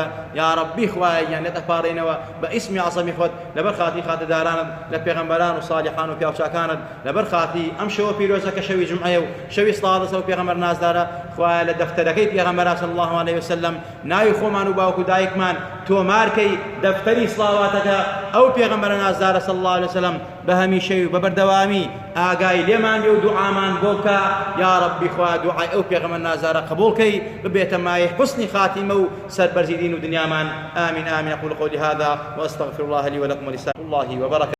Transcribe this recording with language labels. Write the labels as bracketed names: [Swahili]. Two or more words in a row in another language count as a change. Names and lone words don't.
[Central Kurdish] یا ربی خوایە گیان لێت ئەپارڕێنەوە بە ئیسمی عەزەمی خۆت، لەبەر خاتی خاتەدارانت، لە پێغەمبەران و ساڵحان و پیاوچاکانت، لەبەر خاتی ئەم شەوە پیرۆزە کە شەوی جمعەیە و شەوی سڵاوات و پێغەمبەر نازدارە، خوایە لە دەفتەرەکەی پێغەمبەر [Arabic] صلی الله عليه وسلم [Central Kurdish] ناوی خۆمان و باوکو دایکمان تۆمارکەی دەفتەری سڵاواتەکە ئەو پێغەمبەر نازدارە [Arabic] صلی الله عليه وسلم [Central Kurdish] بە هەمیشەی و بە بەردەوامی ئاگای لێمان بێ و دوعامان بۆ بکە. یا ربی خوایە دوعای ئەو پێغەمبەر نازدارە قبوڵکەی، ببێتە مایە حسنی خاتیمە و سەربەرزی دین و دنیامان. [Arabic] آمین آمین. أقول قولي هذا وأستغفر الله لي ولكم ولسائر الله وبركاته.